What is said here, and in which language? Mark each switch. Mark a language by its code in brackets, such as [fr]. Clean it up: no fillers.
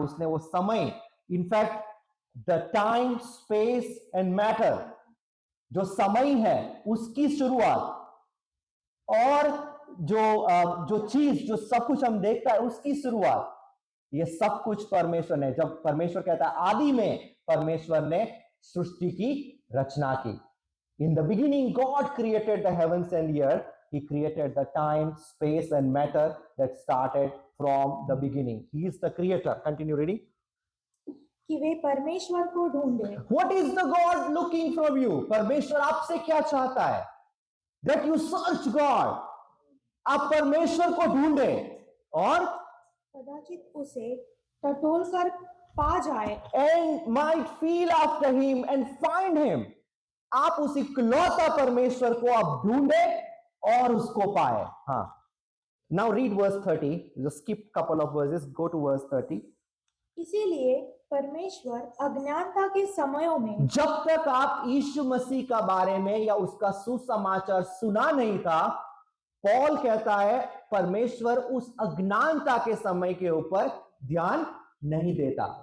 [hi] उसने वो समय, in fact [en] the time, space and matter, [hi] जो समय है उसकी शुरुआत और जो चीज, जो सब कुछ हम देखता है उसकी शुरुआत, ये सब कुछ परमेश्वर ने, जब परमेश्वर कहता है आदि में परमेश्वर ने सृष्टि की रचना की. [en] In the beginning God created the heavens and the earth. He created the time, space and matter that started from the beginning. He is the creator. Continue reading. [hi] कि वे परमेश्वर को ढूंढे. [en] What is the God looking from you? [hi] परमेश्वर आपसे क्या चाहता है? [en] That you search God. [hi] आप परमेश्वर को ढूंढे और कदाचित उसे टटोल कर पा जाए. [en] and might feel after him and find him. [hi] आप उस इकलौता परमेश्वर को आप ढूंढे और उसको पाए. [en] हाँ. Now read verse 30. Just skip couple of verses. Go to verse 30. [hi] इसीलिए परमेश्वर अज्ञानता के समयों में, जब तक आप यीशु मसीह का बारे में या उसका सुसमाचार सुना नहीं था, पॉल कहता है परमेश्वर उस अज्ञानता के समय के ऊपर ध्यान नहीं देता.